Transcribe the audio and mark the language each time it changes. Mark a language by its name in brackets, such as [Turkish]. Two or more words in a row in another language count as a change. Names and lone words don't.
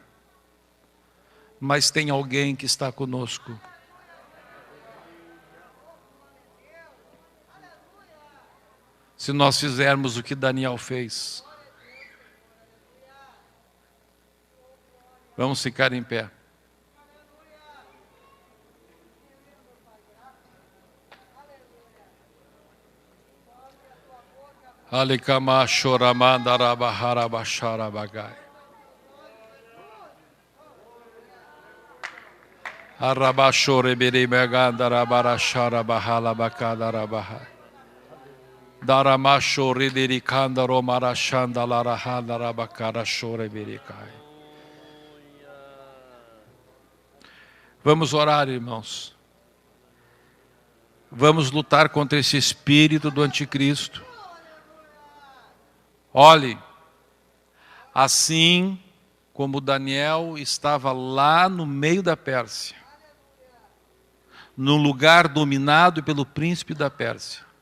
[Portuguese] Mas tem alguém que está conosco. Se nós fizermos o que Daniel fez. Vamos ficar em pé. Alikama choramanda rabahara bashara bagai. Arabashore bere meganda rabarashara bahala bakada rabahai. Daramashore dirikanda romarashanda larahanda rabakara shore berikai. Vamos orar, irmãos. Vamos lutar contra esse espírito do anticristo. Olhe, assim como Daniel estava lá no meio da Pérsia, num lugar dominado pelo príncipe da Pérsia.